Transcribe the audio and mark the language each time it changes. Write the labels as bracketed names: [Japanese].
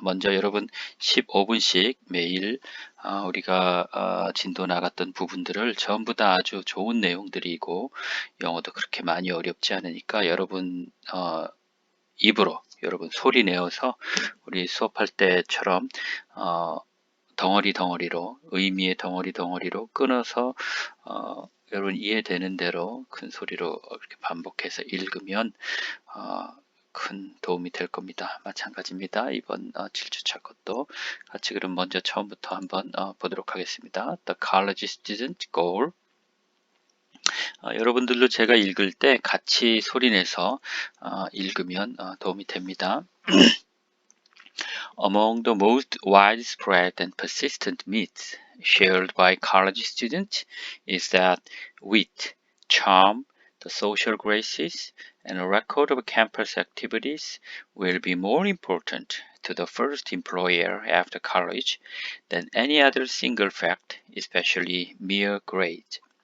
[Korean] 먼저 여러분 15분씩 매일 우리가 진도 나갔던 부분들을 전부 다 아주 좋은 내용들이고 영어도 그렇게 많이 어렵지 않으니까 여러분 입으로 여러분 소리 내어서 우리 수업할 때처럼 덩어리로 의미의 덩어리로 끊어서 여러분 이해되는 대로 큰 소리로 이렇게 반복해서 읽으면 큰 도움이 될 겁니다. 마찬가지입니다. 이번 7주차 것도 같이 그럼 먼저 처음부터 한번 보도록 하겠습니다. [English] The College Student Goal. [Korean] 여러분들도 제가 읽을 때 같이 소리내서 읽으면 도움이 됩니다. [English] Among the most widespread and persistent myths shared by college students is that wit, charm, the social graces, and a record of campus activities will be more important to the first employer after college than any other single fact, especially mere grades.